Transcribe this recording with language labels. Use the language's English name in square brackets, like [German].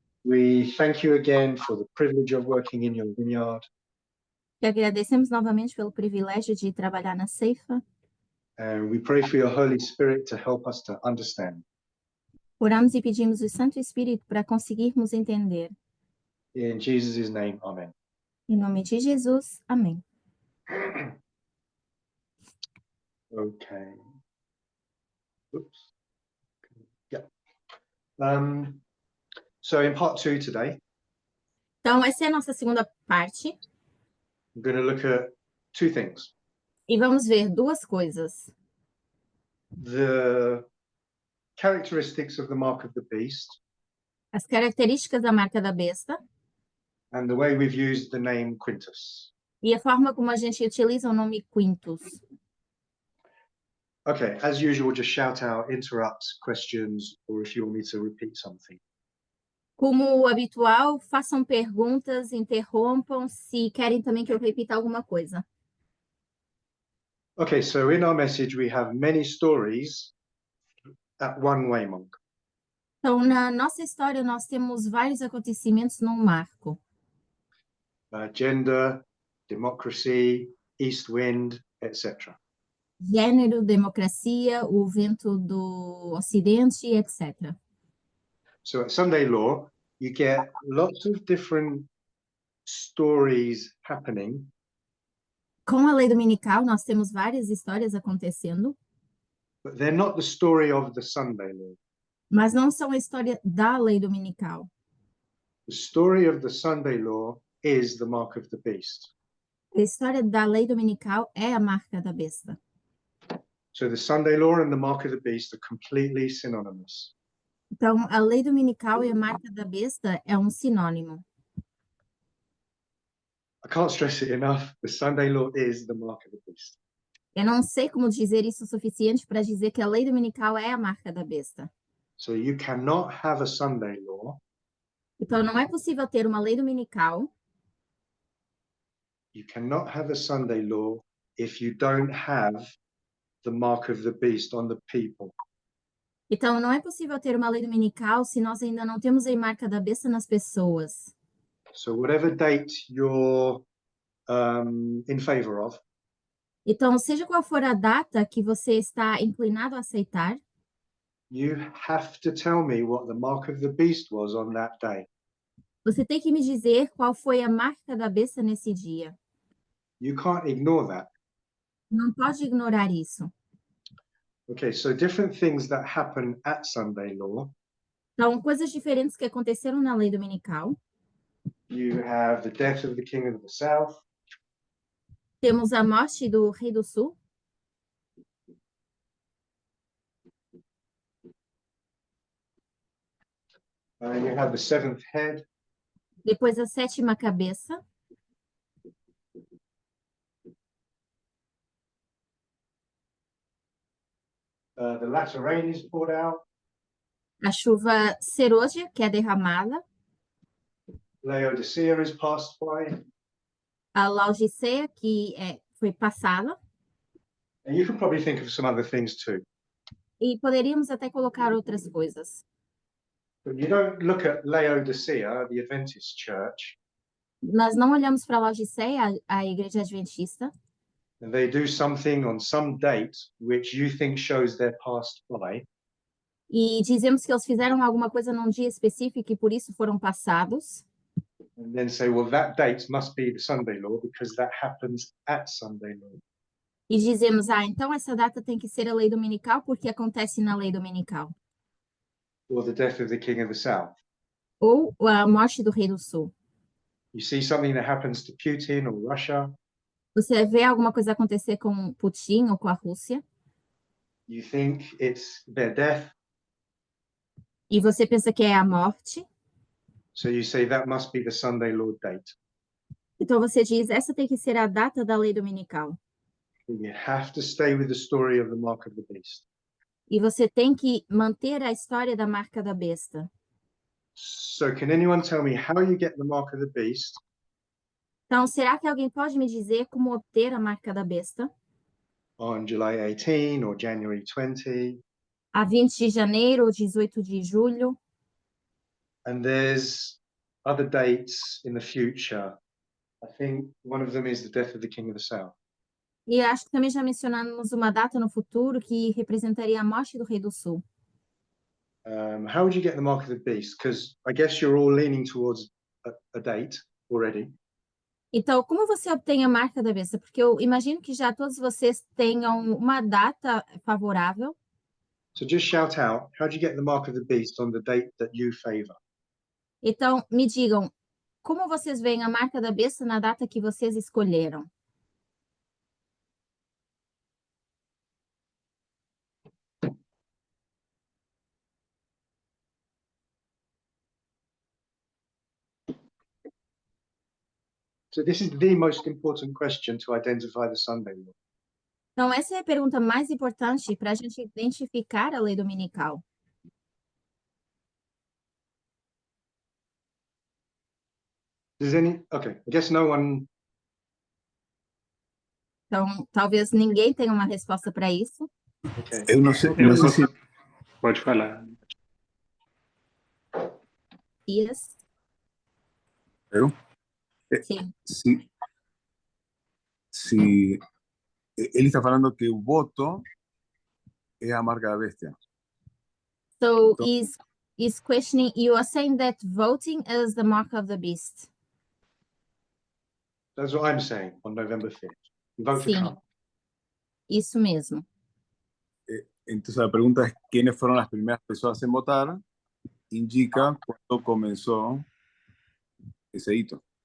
[English] we thank you again for the privilege of working in your vineyard. [Portuguese] te agradecemos novamente pelo privilégio de trabalhar na ceifa. [English] And we pray for your Holy Spirit to help us to understand. [Portuguese] Oramos e pedimos o Santo Espírito para conseguirmos entender. [English] In Jesus' name, amen. [Portuguese] Em nome de Jesus, amém. [English] Okay. Oops. Yeah. So in part 2 today, [Portuguese] Então, essa é a nossa segunda parte [English] I'm going to look at two things. [Portuguese] e vamos ver duas coisas. [English] The characteristics of the mark of the beast [Portuguese] As características da marca da besta [English] and the way we've used the name Quintus. [Portuguese] e a forma como a gente utiliza o nome Quintus. [English] Okay, as usual, just shout out, interrupt, questions, or if you want me to repeat something. [Portuguese] Como habitual, façam perguntas, interrompam se querem também que eu repita alguma coisa. [English] Okay, so in our message, we have many stories at one waymark. [Portuguese] Então, na nossa história, nós temos vários acontecimentos num marco. [English] Gender, democracy, east wind, etc. [Portuguese] Gênero, democracia, o vento do Ocidente, etc. [English] So at Sunday Law, you get lots of different stories happening, [Portuguese] Com a lei dominical, nós temos várias histórias acontecendo, [English] but they're not the story of the Sunday Law. [Portuguese] mas não são a história da lei dominical. [English] The story of the Sunday Law is the mark of the beast. [Portuguese] A história da lei dominical é a marca da besta. [English] So the Sunday Law and the mark of the beast are completely synonymous. [Portuguese] Então, a lei dominical e a marca da besta é um sinônimo. [English] I can't stress it enough. The Sunday Law is the mark of the beast. [Portuguese] Eu não sei como dizer isso o suficiente para dizer que a lei dominical é a marca da besta. [English] So you cannot have a Sunday Law. [Portuguese] Então, não é possível ter uma lei dominical. [English] You cannot have a Sunday Law if you don't have the mark of the beast on the people. [Portuguese] Então, não é possível ter uma lei dominical se nós ainda não temos a marca da besta nas pessoas. [English] So whatever date you're in favor of, [Portuguese] Então, seja qual for a data que você está inclinado a aceitar, [English] you have to tell me what the mark of the beast was on that day. [Portuguese] você tem que me dizer qual foi a marca da besta nesse dia. [English] You can't ignore that. [Portuguese] Não pode ignorar isso. [English] Okay, so different things that happen at Sunday Law. [Portuguese] Então, coisas diferentes que aconteceram na lei dominical. [English] You have the death of the king of the south. [Portuguese] Temos a morte do rei do sul. [English] You have the seventh head. [Portuguese] Depois a sétima cabeça. [English] The latter rain is poured out. [Portuguese] A chuva serôdia, que é derramada. [English] Laodicea is passed by. [Portuguese] A Laodiceia, que foi passada. [English] And you can probably think of some other things too. [Portuguese] E poderíamos até colocar outras coisas. [English] But you don't look at Laodicea, the Adventist church, [Portuguese] Nós não olhamos para a Laodiceia, a igreja adventista, [English] and they do something on some date which you think shows they're passed by. [Portuguese] e dizemos que eles fizeram alguma coisa num dia específico e por isso foram passados. [English] And then say, well, that date must be the Sunday Law because that happens at Sunday Law. [Portuguese] E dizemos, então essa data tem que ser a lei dominical porque acontece na lei dominical. [English] Or the death of the king of the south. [Portuguese] Ou a morte do rei do sul. [English] You see something that happens to Putin or Russia. [Portuguese] Você vê alguma coisa acontecer com Putin ou com a Rússia. [English] You think it's their death. [Portuguese] E você pensa que é a morte. [English] So you say that must be the Sunday Law date. [Portuguese] Então você diz, essa tem que ser a data da lei dominical. [English] You have to stay with the story of the mark of the beast. [Portuguese] E você tem que manter a história da marca da besta. [English] So can anyone tell me how you get the mark of the beast? [Portuguese] Então, será que alguém pode me dizer como obter a marca da besta? [English] On July 18 or January 20. [Portuguese] a 20 de janeiro ou 18 de julho. [English] And there's other dates in the future. I think one of them is the death of the King of the South. [Portuguese] E acho que também já mencionamos uma data no futuro que representaria a morte do Rei do Sul. [English] How would you get the mark of the beast? Because I guess you're all leaning towards a date already. [Portuguese] Então, como você obtém a marca da besta? Porque eu imagino que já todos vocês tenham uma data favorável. [English] So just shout out, how do you get the mark of the beast on the date that you favor? [Portuguese] Então, me digam, como vocês veem a marca da besta na data que vocês escolheram? [English] So this is the most important question to identify the Sunday law. [Portuguese] Então, essa é a pergunta mais importante para a gente identificar a lei dominical. [English] Okay, I guess no one. [Portuguese] Então, talvez ninguém tenha uma resposta para isso. [English] Okay. [Portuguese] Eu não sei se Pode falar. [English] Yes. [Portuguese] eu Sim. se ele está falando que o voto é a marca da bestia. [English] So is questioning, you are saying that voting is the mark of the beast. That's what I'm saying on November 5th. You vote for [Portuguese] Sim. [English] Trump. [Portuguese] Isso mesmo. [Spanish] Entonces la pregunta es quiénes fueron las primeras personas en votar, indica cuándo comenzó ese hito.